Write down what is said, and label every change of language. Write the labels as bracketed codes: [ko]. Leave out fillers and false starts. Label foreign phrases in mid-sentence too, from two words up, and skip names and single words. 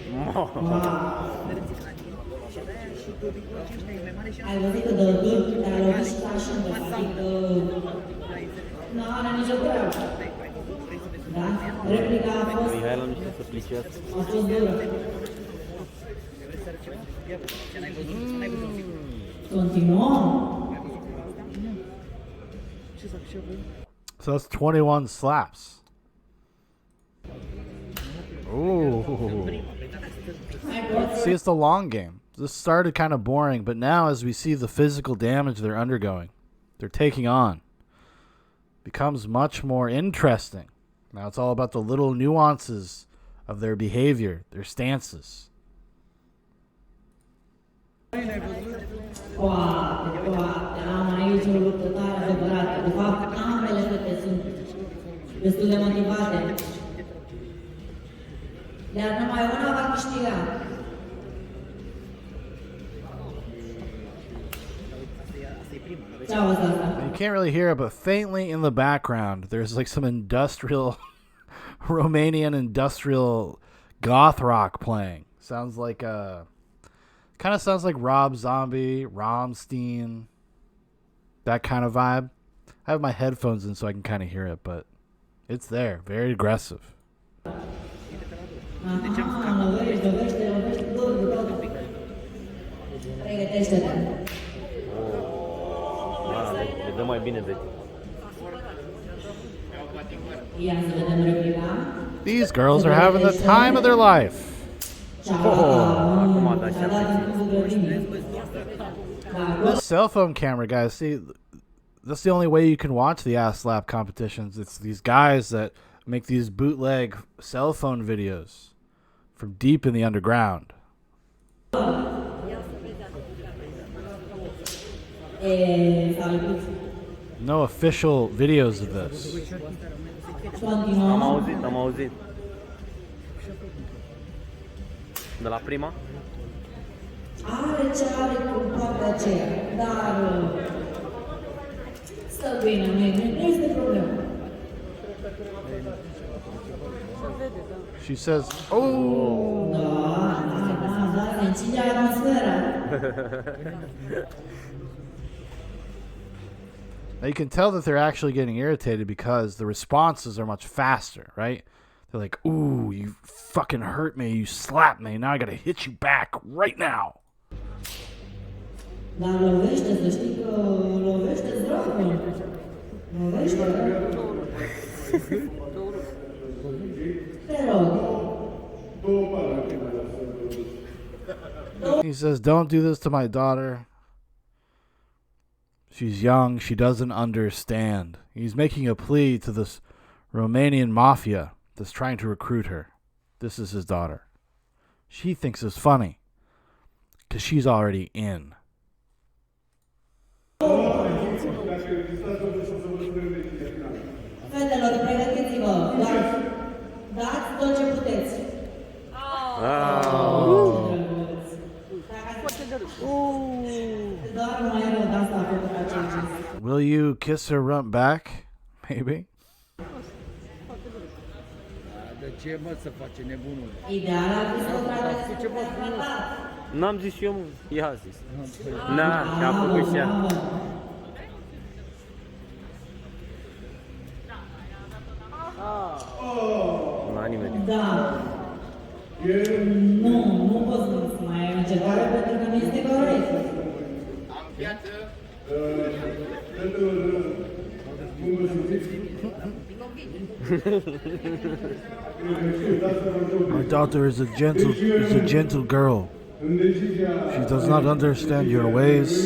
[ro] Ai văzut că dă dur, dar a lovit și ca și în adică nu are nicio treabă. Da? Replica a fost... Mihaela nu știe să plicească. A fost dură. Continuăm. [en] So that's 21 slaps. Ooh. See, it's the long game. This started kind of boring, but now as we see the physical damage they're undergoing, they're taking on, becomes much more interesting. Now it's all about the little nuances of their behavior, their stances. [ro] Poate, am aici o luptă tare adevărată. De fapt, ambele fete sunt destul de motivate. Dar numai una va câștiga. [en] You can't really hear it, but faintly in the background, there's like some industrial, Romanian industrial goth rock playing. Sounds like kind of sounds like Rob Zombie, Rammstein, that kind of vibe. I have my headphones in so I can kind of hear it, but it's there, very aggressive. [ro] Le dă mai bine de [en] These girls are having the time of their life. [ro] acum a dat și [en] This cell phone camera, guys, see, that's the only way you can watch the ass slap competitions. It's these guys that make these bootleg cell phone videos from deep in the underground. No official videos of this. [ro] Am auzit. De la prima? Are ce are cu partea aceea, dar stă bine, nu este problemă. [en] She says, "Oh." [ro] Da, se încinde atmosfera. [en] Now you can tell that they're actually getting irritated because the responses are much faster, right? They're like, "Ooh, you fucking hurt me, you slapped me, now I gotta hit you back right now." [ro] Dar lovește, să știi că lovește dragul. Lovește. Te rog. [en] He says, "Don't do this to my daughter. She's young, she doesn't understand." He's making a plea to this Romanian mafia that's trying to recruit her. This is his daughter. She thinks it's funny because she's already in. [ro] Fetelor, pregătiți-vă. Dați tot ce puteți. [en] Will you kiss her rump back? Maybe. [ro] De ce mă să face nebunul? Ideal ar fi să o tragă N-am zis și eu, mă. Ea a zis. Na, și-a făcut și ea. N-a nimeni. Da. Nu poți să mai ai încercare pentru că nu este corect. [en] My daughter is a gentle girl. She does not understand your ways.